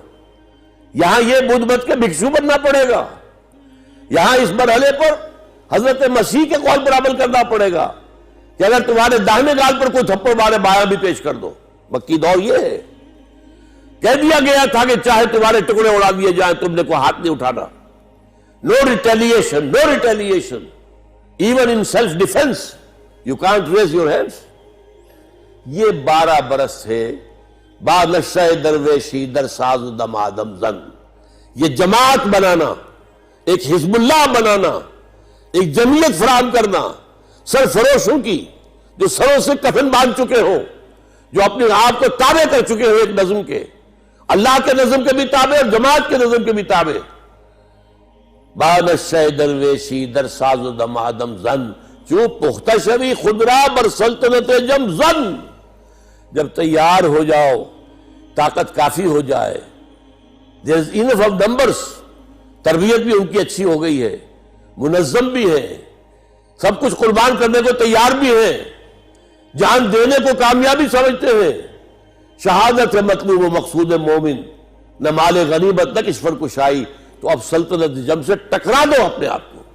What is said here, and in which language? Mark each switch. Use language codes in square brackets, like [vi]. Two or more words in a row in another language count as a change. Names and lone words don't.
[ur] یہاں یہ بدھ مت کے بھکشو بننا پڑے گا، یہاں اس مرحلے پر حضرت مسیح کے قول پر عمل کرنا پڑے گا کہ اگر تمہارے داہنے گال پر کوئی تھپڑ مارے بایاں بھی پیش کر دو۔ مکی دور یہ ہے، کہہ دیا گیا تھا کہ چاہے تمہارے ٹکڑے اڑا دیے جائیں تم نے کوئی ہاتھ نہیں اٹھانا۔ [en] No retaliation, no retaliation. Even in self-defense, you can't raise your hands. [ur] یہ 12 برس سے [fa] با نشہ درویشی در ساز دم آدم زن، [ur] یہ جماعت بنانا، ایک حزب اللہ بنانا، ایک جمعیت فراہم کرنا سرفروشوں کی، جو سروں سے کفن باندھ چکے ہوں، جو اپنے آپ کو تابع کر چکے ہوں ایک نظم کے، اللہ کے نظم کے بھی تابع اور جماعت کے نظم کے بھی تابع۔ [fa] با نشہ درویشی در ساز و دم آدم زن، چو پختہ شوی خدرا بر سلطنت جم زن۔ [ur] جب تیار ہو جاؤ، طاقت کافی ہو جائے، [en] there is enough of numbers، [ur] تربیت بھی ان کی اچھی ہو گئی ہے، منظم بھی ہے، سب کچھ قربان کرنے کو تیار بھی ہے، جان دینے کو کامیابی سمجھتے ہیں، شہادت ہے مطلوب و مقصود مومن، نہ مال غنیمت نہ کشور کشائی، تو اب سلطنت جم سے ٹکرا دو اپنے آپ کو۔